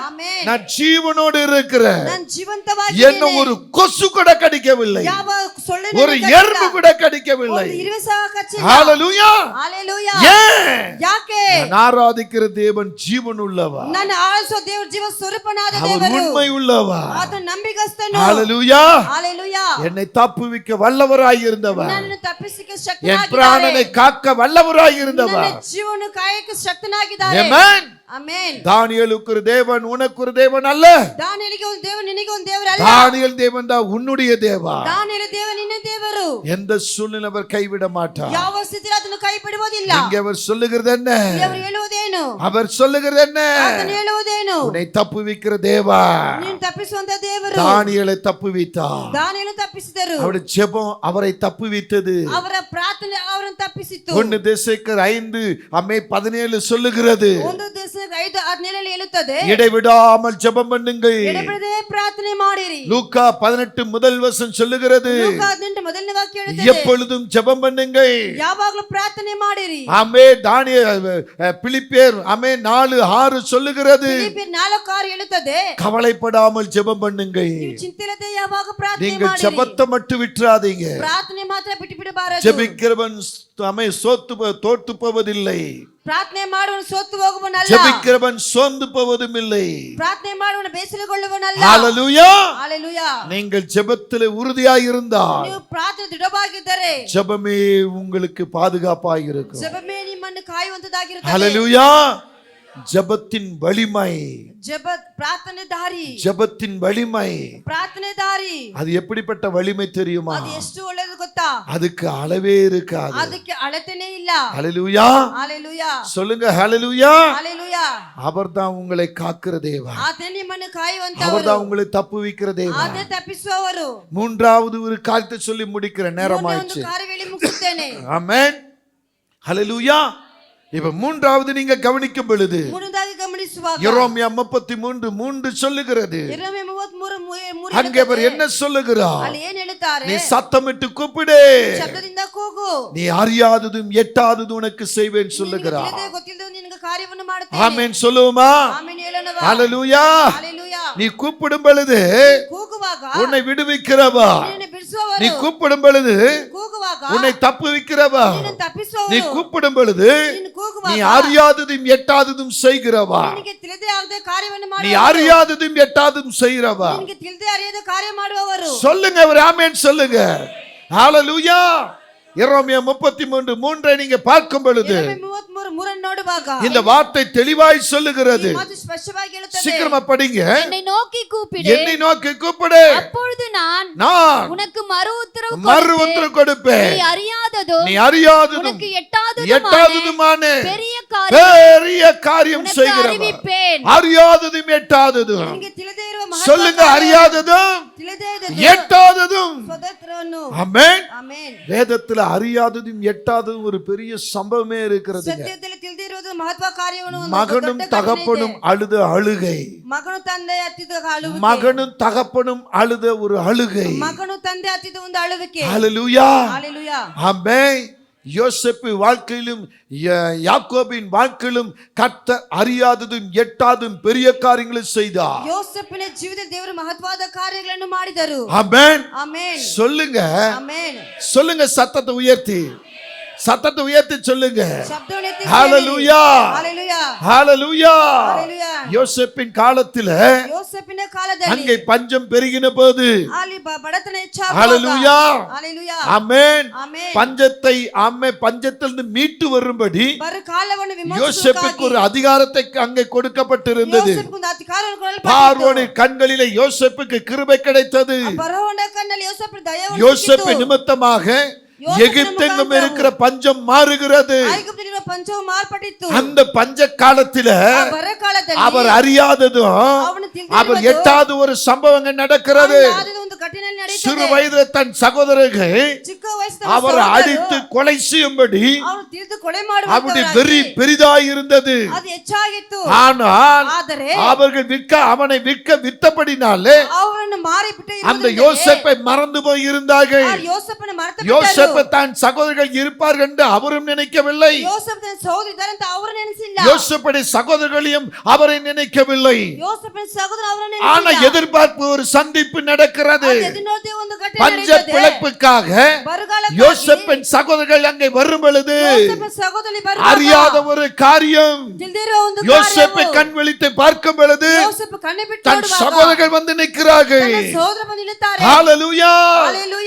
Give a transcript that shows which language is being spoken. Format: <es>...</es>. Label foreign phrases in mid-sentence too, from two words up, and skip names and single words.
<kn>ಆಮೆನ್.</kn> <ta>நான் ஜீவனோடு இருக்கிறேன்.</ta> <kn>ನಾನು ಜೀವಂತವಾಗಿ</kn> <ta>என்ன ஒரு கொசு கூட கடிக்கவில்லை,</ta> <kn>ಯಾವ ಸೊಳ್ಳೆ</kn> <ta>ஒரு எறும்பு கூட கடிக்கவில்லை.</ta> <kn>ಇರುವೆ ಸಹ ಕಚ್ಚಿಲ್ಲ.</kn> <ta>ஹalleluya.</ta> <kn>ஹalleluya.</kn> <ta>ஏன்?</ta> <kn>ಯಾಕೆ?</kn> <ta>நான் ஆராதிக்கிற தேவன் ஜீவன் உள்ளவர்.</ta> <kn>ನಾನು ಆರಾಧಿಸುವ ದೇವರು ಜೀವ ಸ್ವರೂಪನಾದ</kn> <ta>அவர்</ta> <kn>ದೇವರು.</kn> <ta>உண்மை உள்ளவர்.</ta> <kn>ಆತನು ನಂಬಿಗಸ್ತನು.</kn> <ta>ஹalleluya.</ta> <kn>ஹalleluya.</kn> <ta>என்னை தப்புவிக்க வல்லவராய் இருந்தவர்,</ta> <kn>ನನ್ನನ್ನು ತಪ್ಪಿಸಲಿಕ್ಕೆ</kn> <ta>என்</ta> <kn>ಶಕ್ತನಾಗಿದ್ದಾರೆ.</kn> <ta>பிராணனை காக்க வல்லவராய் இருந்தவர்.</ta> <kn>ನನ್ನ ಜೀವನ ಕಾಯಕ್ಕೆ ಶಕ್ತನಾಗಿದ್ದಾರೆ.</kn> <ta>ஆமென்.</ta> <kn>ಆಮೆನ್.</kn> <ta>தானியேலுக்கு ஒரு தேவன் உனக்கு ஒரு தேவன் அல்ல.</ta> <kn>ದಾನಿಯೇಲಿಗೆ ಒಂದು ದೇವರು ನಿನಗೆ ಒಂದು ದೇವರು ಅಲ್ಲ.</kn> <ta>தானியேல் தேவன் தான் உன்னுடைய தேவன்.</ta> <kn>ದಾನಿಯೇಲ ದೇವರು ನಿನ್ನ ದೇವರು.</kn> <ta>எந்த சூழ்நிலை அவர் கைவிட மாட்டார்.</ta> <kn>ಯಾವ ಸ್ಥಿತಿಯಲ್ಲಿ ಅದನ್ನು ಕೈ ಬಿಡುವುದಿಲ್ಲ.</kn> <ta>இங்கே அவர் சொல்லுகிறது என்ன?</ta> <kn>ಅವರು ಹೇಳುವುದೇನು?</kn> <ta>அவர் சொல்லுகிறது என்ன?</ta> <kn>ಆತನು ಹೇಳುವುದೇನು?</kn> <ta>உன்னை தப்புவிக்கிற தேவன்.</ta> <kn>ನೀನು ತಪ್ಪಿಸುವಂತ ದೇವರು.</kn> <ta>தானியேலை தப்புவித்தார்.</ta> <kn>ದಾನಿಯೇಲನು ತಪ್ಪಿಸಿದರು.</kn> <ta>அவருடைய ஜெபம் அவரை தப்புவித்தது.</ta> <kn>ಅವರ ಪ್ರಾರ್ಥನೆ ಅವರನ್ನು ತಪ್ಪಿಸಿತು.</kn> <ta>1 தெசலோனிக்கர் 5:17 சொல்லுகிறது.</ta> <kn>1 தெசலோனிக்கர் 5:17 ಹೇಳುತ್ತದೆ.</kn> <ta>இடைவிடாமல் ஜெபம் பண்ணுங்கள்.</ta> <kn>ಎಡೆಬಿಡದೆ ಪ್ರಾರ್ಥನೆ ಮಾಡಿರಿ.</kn> <ta>லூக்கா 18 முதல் வசனம் சொல்லுகிறது.</ta> <kn>ಲೂಕಾ 18 ಮೊದಲನೇ ವಾಕ್ಯ ಹೇಳುತ್ತದೆ.</kn> <ta>எப்பொழுதும் ஜெபம் பண்ணுங்கள்.</ta> <kn>ಯಾವಾಗಲೂ ಪ್ರಾರ್ಥನೆ ಮಾಡಿರಿ.</kn> <ta>ஆமென். பிலிப்பியர் 4:6 சொல்லுகிறது.</ta> <kn>ಫಿಲಿಪ್ಪಿಯರ್ 4:6 ಹೇಳುತ್ತದೆ.</kn> <ta>கவலைப்படாமல் ஜெபம் பண்ணுங்கள்.</ta> <kn>ನೀವು ಚಿಂತಿಲ್ಲದೆ ಯಾವಾಗ ಪ್ರಾರ್ಥನೆ</kn> <ta>நீங்கள்</ta> <kn>ಮಾಡಿರಿ.</kn> <ta>ஜெபத்தை மட்டும் விட்டுறாதீங்க.</ta> <kn>ಪ್ರಾರ್ಥನೆ ಮಾತ್ರ ಬಿಟ್ಟು ಬಿಡಬಾರದು.</kn> <ta>ஜெபிக்கிறவன் தோற்று போவதில்லை.</ta> <kn>ಪ್ರಾರ್ಥನೆ ಮಾಡುವನು ಸೋತು ಹೋಗುವನಲ್ಲ.</kn> <ta>ஜெபிக்கிறவன் சோர்ந்து போவதும் இல்லை.</ta> <kn>ಪ್ರಾರ್ಥನೆ ಮಾಡುವನು ಬೇಸರಗೊಳ್ಳುವನಲ್ಲ.</kn> <ta>ஹalleluya.</ta> <kn>ஹalleluya.</kn> <ta>நீங்கள் ஜெபத்திலே உறுதியாய் இருந்தால்</ta> <kn>ನೀವು ಪ್ರಾರ್ಥನೆ ದೃಢವಾಗಿದ್ದರೆ</kn> <ta>ஜெபமே உங்களுக்கு பாதுகாப்பாய் இருக்கும்.</ta> <kn>ಜಪವೇ ನಿಮ್ಮನ್ನು ಕಾಯುವಂತದಾಗಿರುತ್ತದೆ.</kn> <ta>ஹalleluya. ஜெபத்தின் வலிமை,</ta> <kn>ಪ್ರಾರ್ಥನೆ ದಾರಿ,</kn> <ta>ஜெபத்தின் வலிமை,</ta> <kn>ಪ್ರಾರ್ಥನೆ ದಾರಿ</kn> <ta>அது எப்படிப்பட்ட வலிமை தெரியுமா?</ta> <kn>ಅದು ಎಷ್ಟು ಒಳ್ಳೆಯದು ಗೊತ್ತಾ?</kn> <ta>அதுக்கு அளவே இருக்காது.</ta> <kn>ಅದಕ್ಕೆ ಅಳತೆನೇ ಇಲ್ಲ.</kn> <ta>ஹalleluya.</ta> <kn>ஹalleluya.</kn> <ta>சொல்லுங்க ஹalleluya.</ta> <kn>ஹalleluya.</kn> <ta>அவர்தான் உங்களை காக்கிற தேவன்.</ta> <kn>ಆತನೇ ನಿಮ್ಮನ್ನು ಕಾಯುವಂತವರು.</kn> <ta>அவர்தான் உங்களை தப்புவிக்கிற தேவன்.</ta> <kn>ಆತನೇ ತಪ್ಪಿಸುವವರು.</kn> <ta>மூன்றாவது ஒரு காரியத்தை சொல்லி முடிக்கிற நேரமாயிடுச்சு.</ta> <kn>ಒಂದು ಕಾರ್ಯ ಹೇಳಿ ಮುಗಿಸುತ್ತೇನೆ.</kn> <ta>ஆமென். ஹalleluya. இப்ப மூன்றாவது நீங்க கவனிக்கும் பொழுது</ta> <kn>மூன்றாவது கவனிಸುವಾಗ</kn> <ta>எரேமியா 33:3 சொல்லுகிறது.</ta> <kn>எரேமியா 33:3</kn> <ta>அங்கே அவர் என்ன சொல்லுகிறார்?</ta> <kn>ಅಲ್ಲಿ ಏನು ಹೇಳುತ್ತಾರೆ?</kn> <ta>நீ சத்தமிட்டு கூப்பிடு,</ta> <kn>ಶಬ್ದದಿಂದ ಕೂಗು,</kn> <ta>நீ அறியாததும் எட்டாததும் உனக்கு செய்வேன் சொல்லுகிறார்.</ta> <kn>ಗೊತ್ತಿಲ್ಲದೆ ನಿನಗೆ ಕಾರ್ಯವನ್ನು ಮಾಡುತ್ತೇನೆ.</kn> <ta>ஆமென் சொல்லுவோமா?</ta> <kn>ಆಮೆನ್ ಹೇಳೋಣ.</kn> <ta>ஹalleluya.</ta> <kn>ஹalleluya.</kn> <ta>நீ கூப்பிடும் பொழுது</ta> <kn>ಕೂಗುವಾಗ</kn> <ta>உன்னை விடுவிக்கிறவா,</ta> <kn>ನಿನ್ನನ್ನು ಬಿಡಿಸುವವರು.</kn> <ta>நீ கூப்பிடும் பொழுது</ta> <kn>ಕೂಗುವಾಗ</kn> <ta>உன்னை தப்புவிக்கிறவா,</ta> <kn>ನಿನ್ನನ್ನು ತಪ್ಪಿಸುವವರು.</kn> <ta>நீ கூப்பிடும் பொழுது</ta> <kn>ನೀನು ಕೂಗುವಾಗ</kn> <ta>நீ அறியாததும் எட்டாததும் செய்கிறவா,</ta> <kn>ನಿನಗೆ ತಿಳಿದೇ ಆಗದೆ ಕಾರ್ಯವನ್ನು</kn> <ta>நீ</ta> <kn>ಮಾಡುವವರು.</kn> <ta>அறியாததும் எட்டாததும் செய்கிறவா.</ta> <kn>ನಿನಗೆ ತಿಳಿದೇ ಅರಿಯದ ಕಾರ್ಯ ಮಾಡುವವರು.</kn> <ta>சொல்லுங்க ஒரு ஆமென் சொல்லுங்க. ஹalleluya. எரேமியா 33:3 நீங்க பார்க்கும் பொழுது</ta> <kn>33:3 ನೋಡುವಾಗ</kn> <ta>இந்த வார்த்தை தெளிவாய் சொல்லுகிறது.</ta> <kn>ಮಾತು ಸ್ಪಷ್ಟವಾಗಿ ಹೇಳುತ್ತದೆ.</kn> <ta>சீக்கிரமா படிங்க. என்னை நோக்கி கூப்பிடு, என்னை நோக்கி கூப்பிடு, அப்பொழுது நான் உனக்கு மறு உத்தரவு கொடுப்பேன். நீ அறியாததும் நீ அறியாததும் உனக்கு எட்டாததுமான பெரிய காரியம் செய்கிறவன். அறிவிப்பேன். அறியாததும் எட்டாததும்.</ta> <kn>ನಿನಗೆ ತಿಳಿದೇ ಇರುವ ಮಹತ್ವ</kn> <ta>சொல்லுங்க அறியாததும்</ta> <kn>ತಿಳಿದೇ ಇದ್ದದ್ದು</kn> <ta>எட்டாததும்.</ta> <kn>ಸ್ವತಂತ್ರವನ್ನು.</kn> <ta>ஆமென்.</ta> <kn>ಆಮೆನ್.</kn> <ta>வேதத்துல அறியாததும் எட்டாததும் ஒரு பெரிய சம்பவமே இருக்கிறது.</ta> <kn>ಸತ್ಯದಲ್ಲಿ ತಿಳಿದೇ ಇರುವುದು ಮಹತ್ವ ಕಾರ್ಯವನ್ನು ಒಂದು</kn> <ta>மகனும்</ta> <kn>ದೊಡ್ಡ</kn> <ta>தகப்பனும்</ta> <kn>ಘಟನೆ ಇದೆ.</kn> <ta>அழுத அழுகை,</ta> <kn>ಮಗನು ತಂದೆ ಹತ್ತಿದ ಅಳುವಿಕೆ,</kn> <ta>மகனும் தகப்பனும் அழுத ஒரு அழுகை.</ta> <kn>ಮಗನು ತಂದೆ ಹತ್ತಿದ ಒಂದು ಅಳುವಿಕೆ.</kn> <ta>ஹalleluya.</ta> <kn>ஹalleluya.</kn> <ta>ஆமென். யோசேப்பு வாழ்க்கையிலும் யாக்கோபின் வாழ்க்கையிலும் கர்த்தர் அறியாததும் எட்டாததும் பெரிய காரியங்களை செய்தார்.</ta> <kn>ಯೋಸೇಫನ ಜೀವಿತದಲ್ಲಿ ದೇವರು ಮಹತ್ವದ ಕಾರ್ಯಗಳನ್ನು ಮಾಡಿದರು.</kn> <ta>ஆமென்.</ta> <kn>ಆಮೆನ್.</kn> <ta>சொல்லுங்க,</ta> <kn>ಆಮೆನ್.</kn> <ta>சொல்லுங்க, சத்தத்தை உயர்த்தி சொல்லுங்க.</ta> <kn>ಶಬ್ದವನ್ನು ಎತ್ತಿ</kn> <ta>ஹalleluya.</ta> <kn>ஹalleluya.</kn> <ta>ஹalleluya.</ta> <kn>ஹalleluya.</kn> <ta>யோசேப்பின் காலத்துல</ta> <kn>ಯೋಸೇಫನ ಕಾಲದಲ್ಲಿ</kn> <ta>அங்கே பஞ்சம் பெருகின போது</ta> <kn>ಅಲ್ಲಿ ಬಡತನ ಹೆಚ್ಚಾಗುವಾಗ</kn> <ta>ஹalleluya.</ta> <kn>ஹalleluya.</kn> <ta>ஆமென்.</ta> <kn>ಆಮೆನ್.</kn> <ta>பஞ்சத்திலிருந்து மீட்டு வரும்படி</ta> <kn>ಬರ ಕಾಲವನ್ನು</kn> <ta>யோசேப்புக்கு ஒரு அதிகாரத்தை அங்கே கொடுக்கப்பட்டிருந்தது.</ta> <kn>ಯೋಸೇಫನಿಗೆ ಒಂದು ಅಧಿಕಾರವನ್ನು ಕೊಡಲ್ಪಟ್ಟಿತು.</kn> <ta>பார்வோனின் கண்களிலே யோசேப்புக்கு கிருபை கிடைத்தது.</ta> <kn>ಫರೋಹನ ಕಣ್ಣಲ್ಲಿ ಯೋಸೇಫನ ದಯವು</kn> <ta>யோசேப்பு</ta> <kn>ಸಿಕ್ಕಿತು.</kn> <ta>நிமித்தமாக எகிப்தெங்கும் இருக்கிற பஞ்சம் மாறுகிறது.</ta> <kn>ಐಗುಪ್ತದಲ್ಲಿರುವ ಪಂಚವು ಮಾರ್ಪಟ್ಟಿತ್ತು.</kn> <ta>அந்த பஞ்ச காலத்தில</ta> <kn>ಆ ಬರ ಕಾಲದಲ್ಲಿ</kn> <ta>அவர் அறியாததும்</ta> <kn>ಅವನು ತಿಳಿದಿರುವುದು</kn> <ta>அவர் எட்டாவது ஒரு சம்பவங்கள் நடக்கிறது.</ta> <kn>ಆದದ್ದು ಒಂದು ಘಟನೆ ನಡೆಯುತ್ತದೆ.</kn> <ta>சிறு வயதில் தன் சகோதரர்கள்</ta> <kn>ಚಿಕ್ಕ ವಯಸ್ಸಿನ</kn> <ta>அவரை அடித்து கொலை செய்யும்படி</ta> <kn>ಅವನು ತಿಳಿದು ಕೊಲೆ</kn> <ta>அவருடைய</ta> <kn>ಮಾಡುವಂತವರಾಗಿ</kn> <ta>வெறி பெரிதாய் இருந்தது.</ta> <kn>ಅದು ಹೆಚ್ಚಾಗಿತ್ತು.</kn> <ta>ஆனால்</ta> <kn>ಆದರೆ</kn> <ta>அவர்கள் அவனை வித்தபடினாலே</ta> <kn>ಅವರನ್ನು ಮಾರಿಬಿಟ್ಟು</kn> <ta>அந்த யோசேப்பை மறந்து போய் இருந்தார்கள்.</ta> <kn>ಯೋಸೇಫನ ಮರೆತು</kn> <ta>யோசேப்பு தான் சகோதரர்கள் இருப்பார்கள் என்று அவரும் நினைக்கவில்லை.</ta> <kn>ಯೋಸೇಫನ ಸಹೋದರ ಇದ್ದಾರೆ ಅಂತ ಅವರು ನೆನೆಸಿಲ್ಲ.</kn> <ta>யோசேப்புடைய சகோதரர்களையும் அவரை நினைக்கவில்லை.</ta> <kn>ಯೋಸೇಫನ ಸಹೋದರ ಅವರನ್ನು</kn> <ta>ஆனா</ta> <kn>ನೆನೆಸಿಲ್ಲ.</kn> <ta>எதிர்பார்ப்பு ஒரு சந்திப்பு நடக்கிறது.</ta> <kn>ಎದುರಿನೋದೇ ಒಂದು ಘಟನೆ</kn> <ta>பஞ்ச</ta> <kn>ನಡೆಯುತ್ತದೆ.</kn> <ta>பிழைப்புக்காக</ta> <kn>ಬರಗಾಲಕ್ಕಾಗಿ</kn> <ta>யோசேப்பின் சகோதரர்கள் அங்கே வரும் பொழுது</ta> <kn>ಯೋಸೇಫನ ಸಹೋದರರು ಬರುವಾಗ</kn> <ta>அறியாத ஒரு காரியம்.</ta> <kn>ತಿಳಿದಿರುವ ಒಂದು</kn> <ta>யோசேப்பை</ta> <kn>ಕಾರ್ಯವು</kn> <ta>கண் விழித்து பார்க்கும் பொழுது</ta> <kn>ಯೋಸೇಫ ಕಣ್ಣು ತನ್ನ ಬಿಟ್ಟು</kn> <ta>தன்</ta> <kn>ಓಡುವಾಗ</kn> <ta>சகோதரர்கள் வந்து நிற்கிறார்கள்.</ta> <kn>ತನ್ನ ಸಹೋದರ ಬಂದು ನಿಲ್ಲುತ್ತಾರೆ.</kn> <ta>ஹalleluya.</ta> <kn>Hallelujah.</kn>